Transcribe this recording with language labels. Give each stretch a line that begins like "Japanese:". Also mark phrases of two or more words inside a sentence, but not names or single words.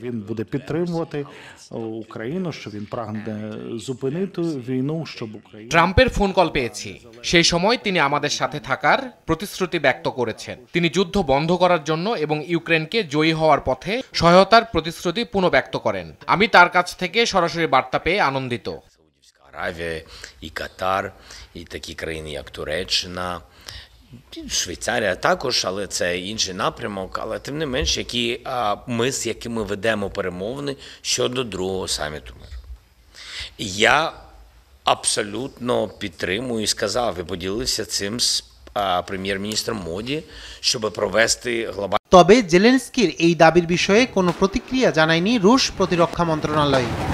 Bangla: ট্রাম্পের ফোন কল পেয়েছি। সেই সময় তিনি আমাদের সাথে থাকার প্রতিশ্রুতি ব্যক্ত করেছেন। তিনি যুদ্ধ বন্ধ করার জন্য এবং ইউক্রেনকে জয়ী হওয়ার পথে সহায়তার প্রতিশ্রুতি পুনঃব্যক্ত করেন। আমি তার কাছ থেকে সরাসরি বার্তা পেয়ে আনন্দিত।
Ukrainian: Аравія, і Катар, і такі країни, як Туреччина, Швейцарія також, але це інший напрямок. Але тим не менш, з якими ведемо перемовини щодо другого саміту миру. Я абсолютно підтримую і сказав, і поділився цим з прем'єр-міністром Моді, щоб провести глобальну.
Bangla: তবে জেলেনস্কির এই দাবির বিষয়ে কোনো প্রতিক্রিয়া জানায়নি রুশ প্রতিরক্ষা মন্ত্রণালয়।